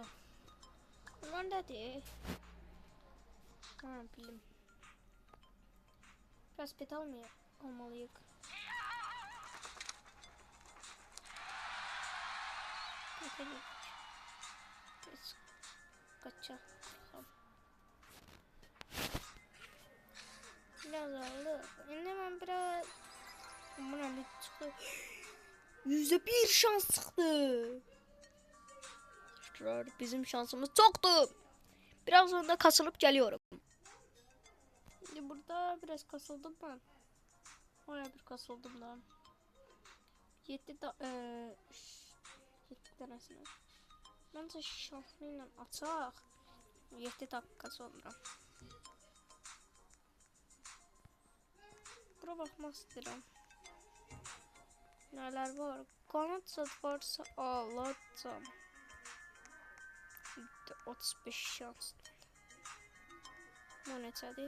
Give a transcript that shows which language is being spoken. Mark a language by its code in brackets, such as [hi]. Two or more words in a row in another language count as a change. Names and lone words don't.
[az] Bunlar nədir? Ha, bildim. [tr] Biraz pet almalıyıq. Petelik. Biz kaçacağız. Biraz aldık. Şimdi ben biraz... Buna ne çıktı? %1 şans çıktı. Bizim şansımız çoktu. Biraz sonra kasılıp geliyorum. Şimdi burada biraz kasıldım ben. Oraya bir kasıldım da. 7 tanesini. Bence şansıyla açaq. 7 dakika sonra. [az] Bura baxmaq istəyirəm. Nələr var? Qanat zad varsa alacam. 35 şans. Bu neçədir?